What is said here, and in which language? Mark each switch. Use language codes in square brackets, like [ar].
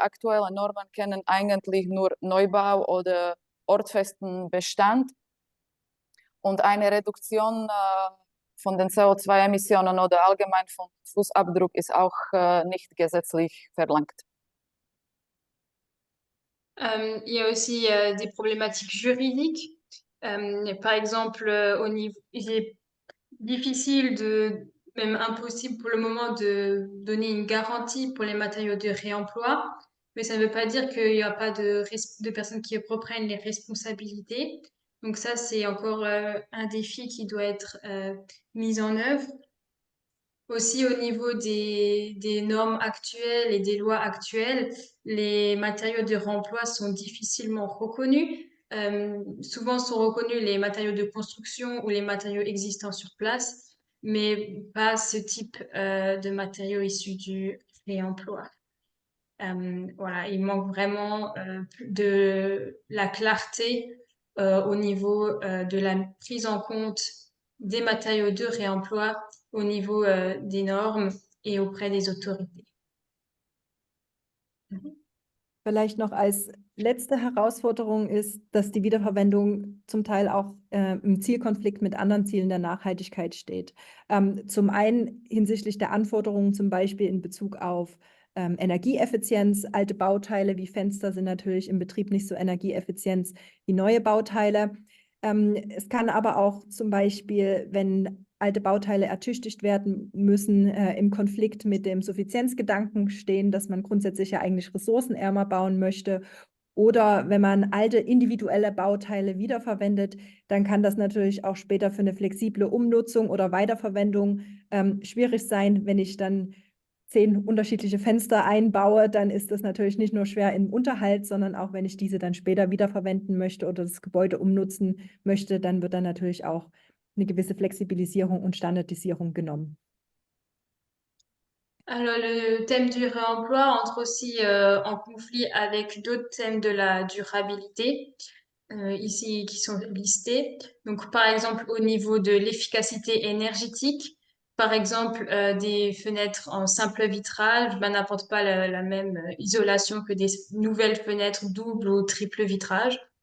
[de] Aktuelle Normen kennen eigentlich nur Neubau oder ortsfesten Bestand. Und eine Reduktion von den CO2-Emissionen oder allgemein vom Fußabdruck ist auch nicht gesetzlich verlangt. [fr] Il y a aussi des problématiques juridiques. Par exemple, il est difficile même impossible pour le moment de donner une garantie pour les matériaux de réemploi, mais ça ne veut pas dire qu'il n'y a pas de personnes qui reprennent les responsabilités. Donc ça, c'est encore un défi qui doit être mis en œuvre. Aussi, au niveau des normes actuelles et des lois actuelles, les matériaux de remploi sont difficilement reconnus. Souvent sont reconnus les matériaux de construction ou les matériaux existants sur place, mais pas ce type de matériaux issus du réemploi. Voilà, il manque vraiment de la clarté au niveau de la prise en compte des matériaux de réemploi au niveau des normes et auprès des autorités. [de] Vielleicht noch als letzte Herausforderung ist, dass die Wiederverwendung zum Teil auch im Zielkonflikt mit anderen Zielen der Nachhaltigkeit steht. Zum einen hinsichtlich der Anforderungen, zum Beispiel in Bezug auf Energieeffizienz. Alte Bauteile wie Fenster sind natürlich im Betrieb nicht so energieeffizient wie neue Bauteile. Es kann aber auch zum Beispiel, wenn alte Bauteile ertüchtigt werden müssen, im Konflikt mit dem Suffizienzgedanken stehen, dass man grundsätzlich ja eigentlich ressourcenärmer bauen möchte. Oder wenn man alte individuelle Bauteile wiederverwendet, dann kann das natürlich auch später für eine flexible Umnutzung oder Weiterverwendung schwierig sein. Wenn ich dann 10 unterschiedliche Fenster einbaue, dann ist das natürlich nicht nur schwer im Unterhalt, sondern auch wenn ich diese dann später wiederverwenden möchte oder das Gebäude umnutzen möchte, dann wird dann natürlich auch eine gewisse Flexibilisierung und Standardisierung genommen. [fr] Alors, le thème du réemploi entre aussi en conflit avec d'autres thèmes de la durabilité, ici qui sont listés. Donc, par exemple, au niveau de l'efficacité énergétique, par exemple, des fenêtres en simple vitrage ben, n'apportent pas la même isolation que des nouvelles fenêtres double ou triple vitrage.